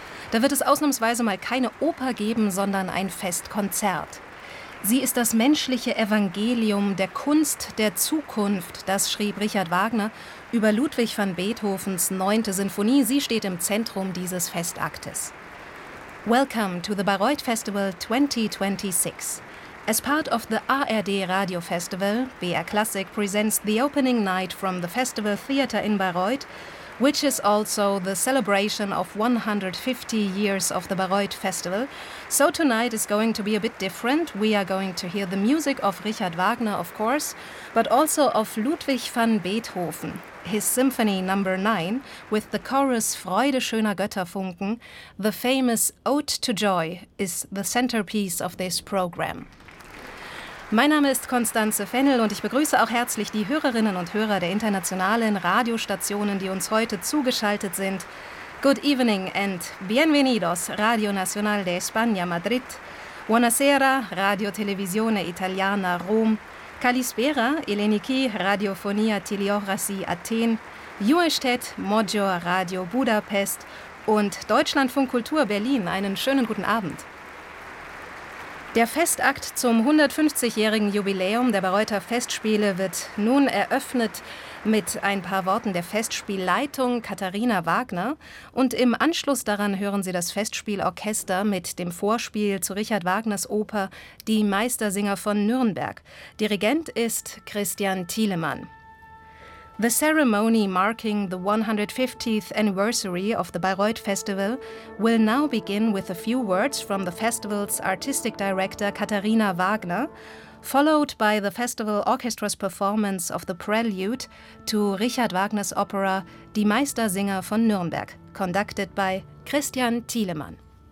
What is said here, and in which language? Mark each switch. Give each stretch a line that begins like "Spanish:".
German: Da wird es ausnahmsweise mal keine Oper geben, sondern ein Festkonzert. Sie ist das menschliche Evangelium der Kunst der Zukunft, das schrieb Richard Wagner über Ludwig van Beethovens 9. Sinfonie. Sie steht im Zentrum dieses Festaktes.
English: Welcome to the Bayreuth Festival 2026. As part of the ARD Radio Festival, BR Classic presents the opening night from the Festival Theater in Bayreuth, which is also the celebration of 150 years of the Bayreuth Festival. So tonight is going to be a bit different. We are going to hear the music of Richard Wagner, of course, but also of Ludwig van Beethoven, his symphony number 9, with the chorus Freude schöner Götterfunken. The famous Ode to Joy is the centerpiece of this program.
German: Mein Name ist Constanze Fennel und ich begrüße auch herzlich die Hörerinnen und Hörer der internationalen Radiostationen, die uns heute zugeschaltet sind.
English: Good evening and
Spanish: bienvenidos,
English: Radio Nacional de España, Madrid.
Italian: Buonasera, Radio Televisione Italiana, Rom.
Greek: Kalispera, Eleniki, Radiofonia Tiliochrasi, Athen.
Hungarian: Juestet, Moggio, Radio Budapest.
German: Und Deutschlandfunk Kultur Berlin, einen schönen guten Abend. Der Festakt zum 150-jährigen Jubiläum der Bayreuther Festspiele wird nun eröffnet mit ein paar Worten der Festspielleitung Katharina Wagner. Und im Anschluss daran hören Sie das Festspielorchester mit dem Vorspiel zu Richard Wagners Oper Die Meistersinger von Nürnberg. Dirigent ist Christian Thielemann.
English: The ceremony marking the 150th anniversary of the Bayreuth Festival will now begin with a few words from the festival's artistic director Katharina Wagner, followed by the festival orchestra's performance of the prelude to Richard Wagner's opera Die Meistersinger von Nürnberg, conducted by Christian Thielemann.